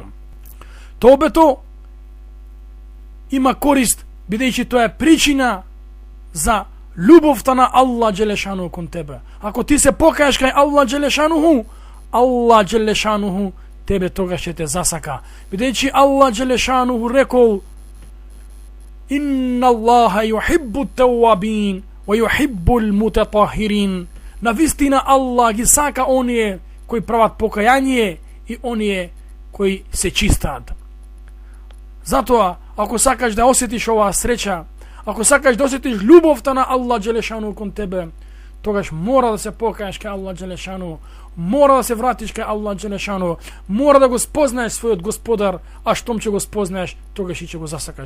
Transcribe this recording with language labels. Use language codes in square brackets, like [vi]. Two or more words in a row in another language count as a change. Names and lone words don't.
[mk] Таубето има корист, бидејќи тоа е причина за љубовта на Аллах джелешану кон тебе. Ако ти се покаеш кај Аллах джелешануху, Аллах джелешануху тебе тогаш ќе те засака. Бидејќи Аллах джелешануху рекол: [ar] "إن الله يحب التوابين ويحب المتطهرين." [mk] Навистина Аллах ги сака оние кои прават покаяние и оние кои се чистат. Затоа, ако сакаш да осетиш оваа среќа, ако сакаш да осетиш љубовта на Аллах джелешану кон тебе, тогаш мора да се покаеш кај Аллах джелешану, мора да се вратиш кај Аллах джелешану, мора да го спознаеш својот господар, а штом ќе го спознаеш, тогаш и ќе го засакаш.